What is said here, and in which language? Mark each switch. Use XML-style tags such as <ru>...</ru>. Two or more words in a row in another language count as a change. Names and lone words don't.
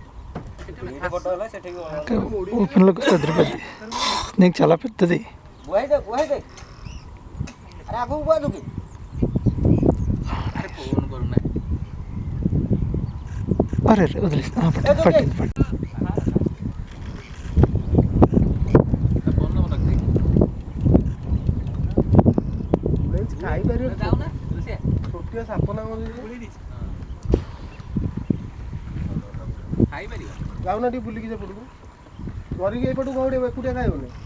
<te>ఓపెన్లోకి వస్తే అదిరిపోద్ది. స్నేక్ చాలా పెద్దది. అరే వదిలేసి పట్టింది.</te> <or>ଗାଉନା ଟିକେ ବୁଲିକି ସେପଟକୁ ଧରିକି ଏପଟକୁ ଗୋଟେ ଏକୁଟିଆ ଖାଇବନି।</or>